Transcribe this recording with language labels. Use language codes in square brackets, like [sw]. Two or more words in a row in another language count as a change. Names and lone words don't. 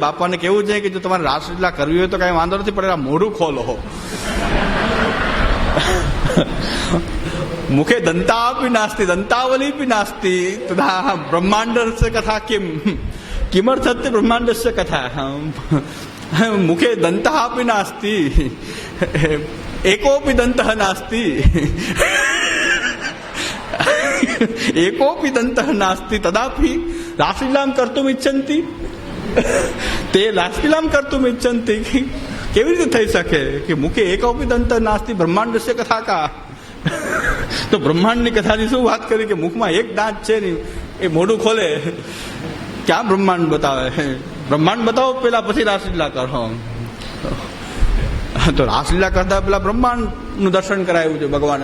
[gu] બાપાને કેવું છે કે જો તમારે રાસલીલા કરવી હોય તો કઈ વાંધો નથી, પણ મોઢું ખોલો. [sa] મુખે દંતાપી નાસ્તી દંતાવલી પી નાસ્તી તથા બ્રહ્માંડસ્ય કથા કિમર્થત્ય બ્રહ્માંડસ્ય કથા. મુખે દંતઃ अपि नास्ति एकोपि दन्तः नास्ति एकोपि दन्तः नास्ति तदापि रासलीलां कर्तुम् इच्छन्ति ते रासलीलां कर्तुम् इच्छन्ति. [gu] કેવી રીતે થઈ શકે કે [sa] મુખે એકોપી દંત નાસ્તિ બ્રહ્માંડસ્ય કથા કા? [gu] તો બ્રહ્માંડની કથાની શું વાત કરી કે મુખમાં એક દાંત છે ને એ મોઢું ખોલે, ક્યાં બ્રહ્માંડ બતાવે? બ્રહ્માંડ બતાવો પેલા, પછી રાસલીલા કરો. તો રાસલીલા કરતા પેલા બ્રહ્માંડનું દર્શન કરાયું છે ભગવાને.